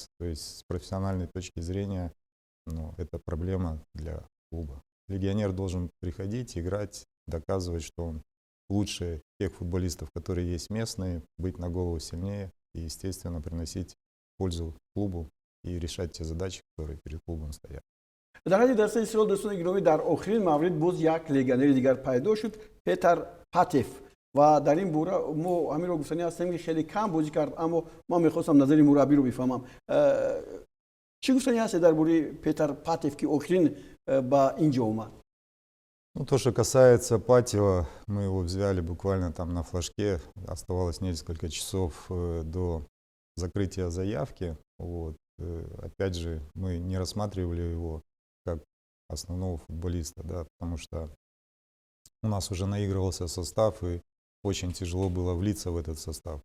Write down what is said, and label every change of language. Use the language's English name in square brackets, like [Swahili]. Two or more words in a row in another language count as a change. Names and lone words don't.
[Russian] То есть с профессиональной точки зрения, ну, это проблема для клуба. Легионер должен приходить, играть, доказывать, что он лучше тех футболистов, которые есть местные, быть на голову сильнее и, естественно, приносить пользу клубу и решать те задачи, которые перед клубом стоят. [Tajik] дар ҳадди дастаи Истиқлол, дӯстони гиромӣ, дар охирин маврид боз як легионери дигар пайдо шуд, Петр Патев. ва дар ин бора мо ҳаминро гуфтанӣ ҳастем ки хеле кам бозӣ кард, аммо ман мехостам назари мураббиро бифаҳмам. чӣ гуфтанӣ ҳастед дар бораи Петр Патев, ки охирин ба инҷо омад? [Russian] Ну, то, что касается Патева, мы его взяли буквально там на флажке. Оставалось несколько часов до закрытия заявки. Вот. Опять же, мы не рассматривали его как основного футболиста, да, потому что у нас уже наигрывался состав, и очень тяжело было влиться в этот состав.